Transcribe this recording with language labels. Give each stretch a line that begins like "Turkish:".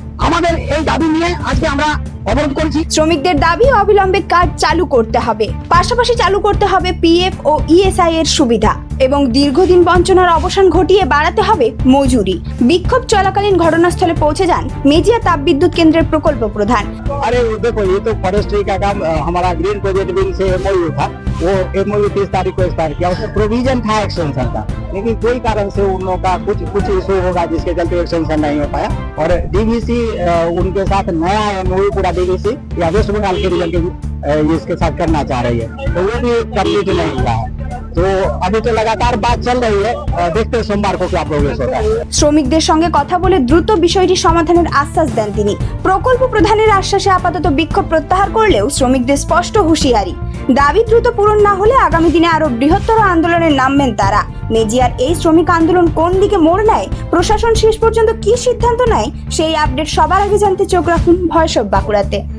Bangla: আমাদের এই দাবি নিয়ে আজকে আমরা অবরোধ করেছি। শ্রমিকদের দাবি অবিলম্বে কাজ চালু করতে হবে, পাশাপাশি চালু করতে হবে পিএফ ও ইএসআই এর সুবিধা এবং দীর্ঘদিন বঞ্চনার অবসান ঘটিয়ে বাড়াতে হবে মজুরি। বিক্ষোভ চলাকালীন ঘটনাস্থলে পৌঁছে যান মেজিয়া তাপবিদ্যুৎ কেন্দ্রের প্রকল্প প্রধান।
Hindi: अरे देखो, ये तो फॉरेस्ट्री का काम हमारा ग्रीन प्रोजेक्ट विंग से एमओयू था। वो एमओयू 30 तारीख को एक्सपायर किया, उसमें प्रोविजन था एक्सटेंशन का, लेकिन कोई कारण से उन लोगों का कुछ इशू होगा जिसके चलते एक्सटेंशन नहीं हो पाया। और डीवीसी उनके साथ नया एमओयू पूरा डीवीसी या वेस्ट बंगाल के रीजन के इसके साथ करना चाह रही है, तो वो भी कम्प्लीट नहीं हुआ है। तो अभी तो लगातार बात चल रही है, देखते हैं सोमवार को क्या प्रोग्रेस होता है।
Bangla: শ্রমিকদের সঙ্গে কথা বলে দ্রুত বিষয়টি সমাধানের আশ্বাস দেন তিনি। প্রকল্প প্রধানের আশ্বাসে আপাতত বিক্ষোভ প্রত্যাহার করলেও শ্রমিকদের স্পষ্ট হুঁশিয়ারি, দাবি দ্রুত পূরণ না হলে আগামী দিনে আরো বৃহত্তর আন্দোলনে নামবেন তারা। মেজিয়ার এই শ্রমিক আন্দোলন কোন দিকে মোড় নেয়, প্রশাসন শেষ পর্যন্ত কি সিদ্ধান্ত নেয়, সেই আপডেট সবার আগে জানতে চোখ রাখুন ভয়েস অফ বাঁকুড়াতে।